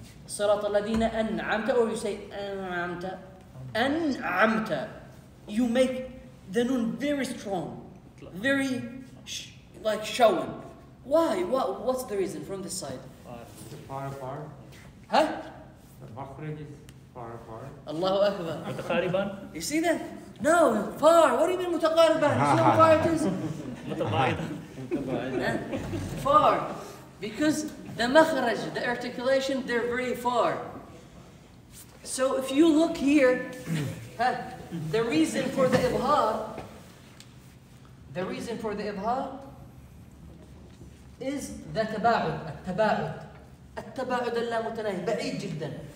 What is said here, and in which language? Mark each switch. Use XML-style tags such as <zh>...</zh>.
<ar>صراط الذين أنعمت,</ar> <en>or you say</en> <ar>أنعمت. أنعمت.</ar> <en>You make the noon very strong, very like showing. Why? What's the reason from this side? Far apart. Huh? The makhraj is far apart.</en> <ar>Allahu Akbar. متقاربا.</ar> <en>You see that? No, far. What do you mean متقاربا? You see how far it is?</en> <ar>متباعدا.</ar> <en>Far. Because the makhraj, the articulation, they're very far. So if you look here, the reason for the ibhar is the tabaud.</en> <ar>التباعد اللامتناهي بعيد جدا.</ar>